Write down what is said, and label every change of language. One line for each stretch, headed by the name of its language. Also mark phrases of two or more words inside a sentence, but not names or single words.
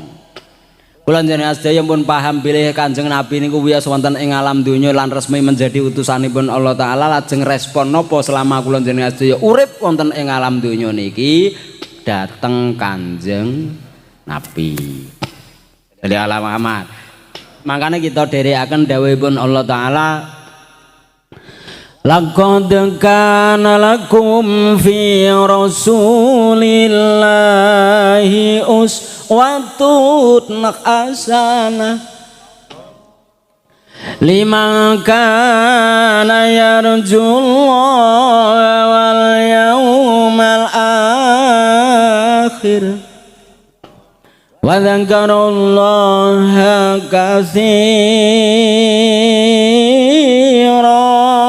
Javanese: Kula njenengan sedaya pun paham bilih Kanjeng Nabi niku wiyos wonten ing alam donya lan
Indonesian: resmi menjadi
Javanese: utusanipun Allah taala. Lajeng respon napa selama kula njenengan sedaya urip wonten ing alam donya niki dateng Kanjeng Nabi.
Arabic: صلى الله محمد.
Indonesian: Makanya kita
Javanese: dherekaken dawuhipun Allah taala,
Arabic: لقد كان لكم في رسول الله أسوة حسنة لمن كان يرجو الله واليوم الآخر وذكر الله كثيرا.